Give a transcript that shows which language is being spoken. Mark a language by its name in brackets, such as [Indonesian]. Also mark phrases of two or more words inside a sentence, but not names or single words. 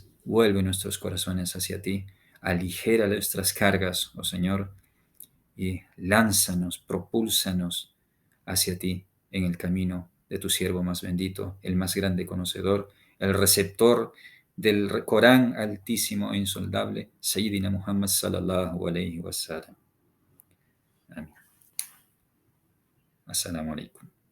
[Spanish] vuelve nuestros corazones hacia ti, aligera nuestras cargas, oh Señor, y lánzanos, propúlsanos hacia ti en el camino de tu siervo más bendito, el más grande conocedor, el receptor del Corán altísimo e insoldable, [Arabic] سيدنا محمد صلى الله عليه وسلم. Amén. السلام عليكم.